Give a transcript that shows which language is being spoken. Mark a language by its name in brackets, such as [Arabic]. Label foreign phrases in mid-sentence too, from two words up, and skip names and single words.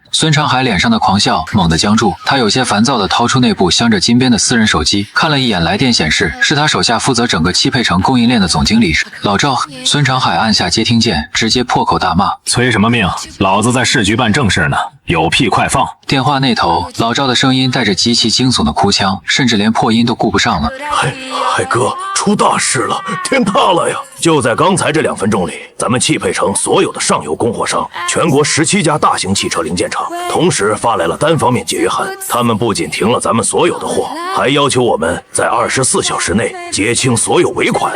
[Chinese] 孫長海臉上的狂笑猛地僵住，他有些煩躁地掏出那部鑲着金邊的私人手機，看了一眼來電顯示，是他手下負責整個汽配城供應鏈的總經理老趙。孫長海按下接聽鍵，直接破口大罵： 催什麼命？老子在市局辦正事呢，有屁快放！電話那頭，老趙的聲音帶着極其驚悚的哭腔，甚至連破音都顧不上了。海哥，出大事了，天塌了呀！就在剛才這2分鐘裡，咱們汽配城所有的上游供貨商，全國17家大型汽車零件廠，同時發來了單方面解約函。他們不僅停了咱們所有的貨，還要求我們在24小時內結清所有尾款。